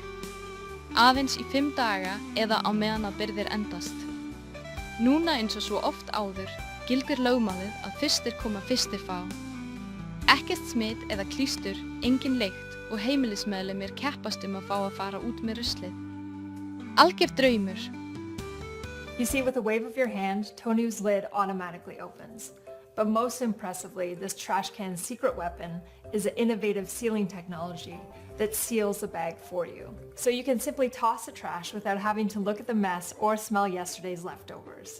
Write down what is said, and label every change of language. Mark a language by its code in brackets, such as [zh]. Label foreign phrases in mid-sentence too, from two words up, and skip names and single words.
[is] Aðeins í 5 daga eða á meðan að birgðir endast. Núna eins og svo oft áður gildir lögmálið að fyrstir koma fyrstir fá. Ekkert smit eða klístur, engin lykt og heimilismeðlimir keppast að fá að fara út með ruslið. Algjör draumur. [en] You see, with a wave of your hand, Tonu's lid automatically opens. But most impressively, this trash can's secret weapon is an innovative sealing technology that seals the bag for you. So you can simply toss the trash without having to look at the mess or smell yesterday's leftovers.